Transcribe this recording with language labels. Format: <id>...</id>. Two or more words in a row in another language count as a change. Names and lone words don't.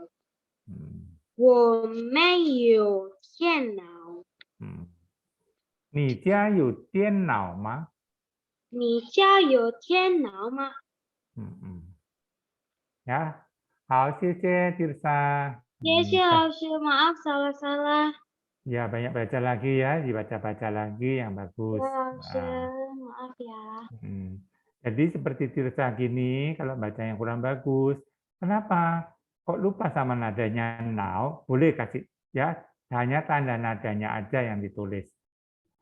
<zh>我没有电脑。你家有电脑吗？你家有电脑吗？ Ya, 好，谢谢 Tirsa. 谢谢老师,</zh> <id>maaf salah-salah. Ya, banyak baca lagi ya, dibaca-baca lagi yang bagus. Ya, Lausir, maaf ya. Jadi seperti Tirsa gini, kalau baca yang kurang bagus, kenapa? Kok lupa sama nadanya now? Boleh kasih ya, hanya tanda nadanya aja yang ditulis.</id>